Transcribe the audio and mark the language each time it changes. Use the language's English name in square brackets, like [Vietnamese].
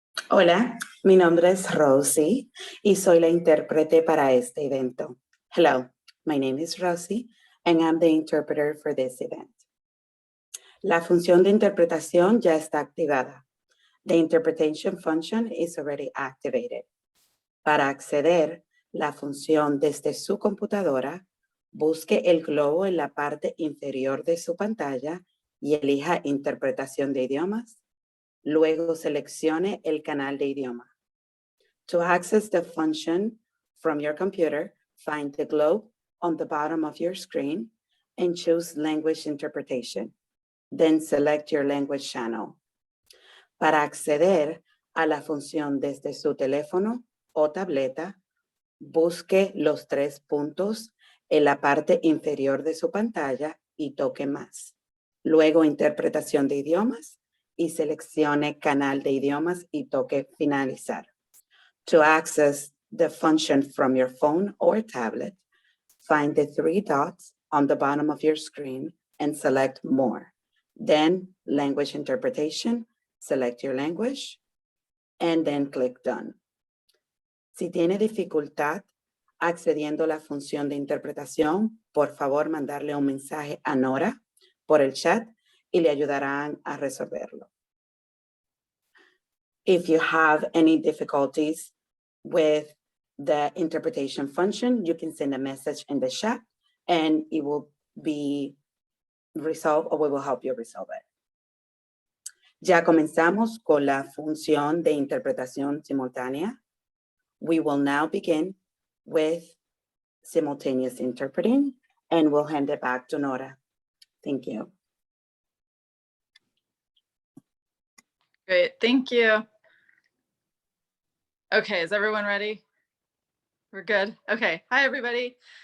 [Spanish] Hola, mi nombre es Rosie y soy la intérprete para este evento. [English] Hello, my name is Rosie and I'm the interpreter for this event. [Spanish] La función de interpretación ya está activada. [English] The interpretation function is already activated. [Spanish] Para acceder la función desde su computadora, busque el globo en la parte inferior de su pantalla y elija interpretación de idiomas. Luego seleccione el canal de idioma. [English] To access the function from your computer, find the globe on the bottom of your screen and choose language interpretation. Then select your language channel. [Spanish] Para acceder a la función desde su teléfono o tableta, busque los 3 puntos en la parte inferior de su pantalla y toque más. Luego interpretación de idiomas y seleccione canal de idiomas y toque finalizar. [English] To access the function from your phone or tablet, find the 3 dots on the bottom of your screen and select more. Then language interpretation, select your language and then click done. [Spanish] Si tiene dificultad accediendo a la función de interpretación, por favor mandarle un mensaje a Nora por el chat y le ayudarán a resolverlo. [English] If you have any difficulties with the interpretation function, you can send a message in the chat and it will be resolved or we will help you resolve it. [Spanish] Ya comenzamos con la función de interpretación simultánea. [English] We will now begin with simultaneous interpreting and we'll hand it back to Nora. Thank you. Great, thank you. Okay, is everyone ready? We're good. Okay, hi everybody.